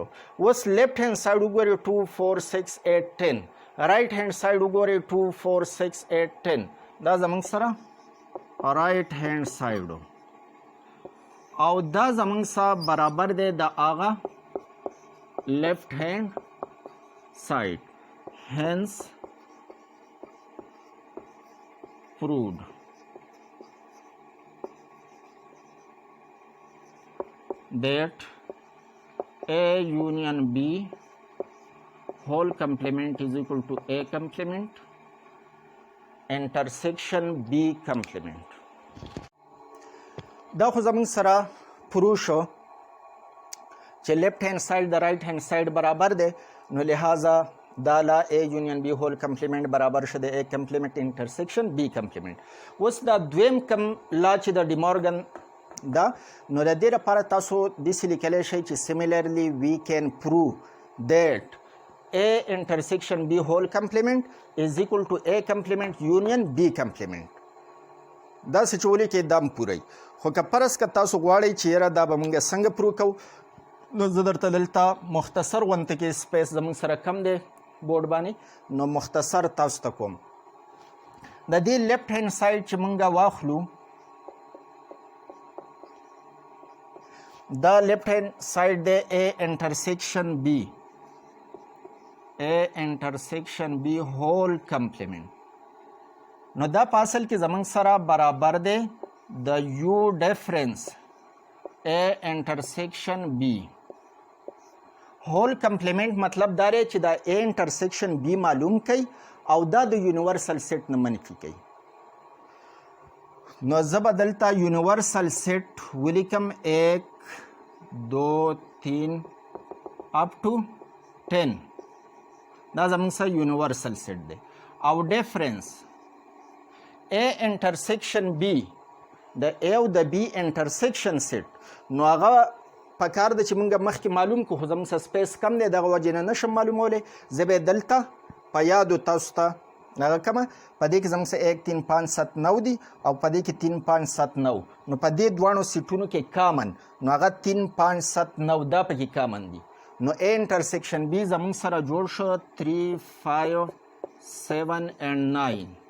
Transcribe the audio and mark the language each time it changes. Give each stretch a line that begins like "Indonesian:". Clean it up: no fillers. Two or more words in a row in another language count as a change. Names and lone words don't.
Pashto: اوس
English: left hand side
Pashto: وګورئ 2 4 6 8 10
English: right hand side
Pashto: وګورئ 2 4 6 8 10 دا زموږ سره
English: right hand side
Pashto: او دا زموږ سره برابر دی د هغه
English: left hand side. hence proved that A union B whole complement is equal to A complement intersection B complement.
Pashto: دا خو زموږ سره پرو شو چې
English: left hand side
Pashto: د
English: right hand side
Pashto: برابر دی نو لہذا دا لا
English: A union B whole complement
Pashto: برابر شو د
English: A complement intersection B complement.
Pashto: اوس دا دویم کم لا چې د ډیمورګن دا نو د دې لپاره تاسو داسې لیکلی شئ چې
English: similarly we can prove that A intersection B whole complement is equal to A complement union B complement.
Pashto: دا څه چې ولیکئ دا م پوره خو که فرض که تاسو غواړئ چې یاره دا به موږ څنګه پرو کوو نو زه درته دلته مختصر غونته کې سپیس زموږ سره کم دی بورډ باندې نو مختصر تاسو ته کوم. د دې
English: left hand side
Pashto: چې موږ واخلو دا
English: left hand side
Pashto: دی
English: A intersection B A intersection B whole complement.
Pashto: نو دا په اصل کې زموږ سره برابر دی د U ډیفرنس
English: A intersection B whole complement
Pashto: مطلب دا دی چې دا
English: A intersection B
Pashto: معلوم کړئ او دا د یونیورسل سیټ نه منفي کړئ. نو زه به دلته
English: universal set
Pashto: ولیکم 1 2 3 up to 10 دا زموږ سره
English: universal set
Pashto: دی او ډیفرنس
English: A intersection B
Pashto: د A او د
English: B intersection
Pashto: سیټ نو هغه پکار ده چې موږ مخکې معلوم کړو خو زموږ سره سپیس کم دی دغه وجې نه نشم معلومولی زه به یې دلته په یادو تاسو ته هغه کومه په دې کې زموږ سره 1 3 5 7 9 دي او په دې کې 3 5 7 9 نو په دې دواړو سیټونو کې کامن نو هغه 3 5 7 9 دا پکې کامن دي نو
English: A intersection B
Pashto: زموږ سره جوړ شو 3 5 7 and 9